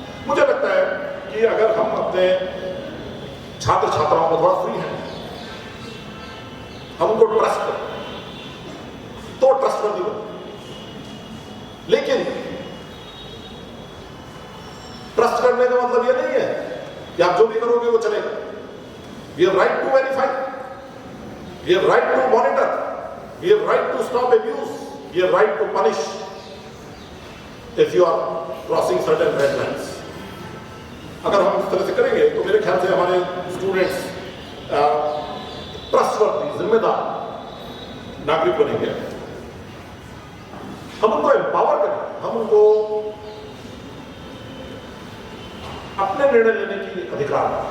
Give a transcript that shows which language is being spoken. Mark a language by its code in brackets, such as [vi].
[hi] मुझे लगता है कि अगर हम अपने छात्र छात्राओं को थोड़ा फ्री है, हम उनको ट्रस्ट करें तो ट्रस्टवर्दी बने। लेकिन ट्रस्ट करने का मतलब यह नहीं है कि आप जो भी करोगे वो चलेगा। [en] We have right to verify, we have right to monitor, We have right to stop abuse. We have right to punish if you are crossing certain red lines. [hi] अगर हम इस तरह से करेंगे तो मेरे ख्याल से हमारे स्टूडेंट्स ट्रस्टवर्दी, जिम्मेदार नागरिक बनेंगे। हम उनको एम्पावर करें, हम उनको अपने निर्णय लेने की अधिकार।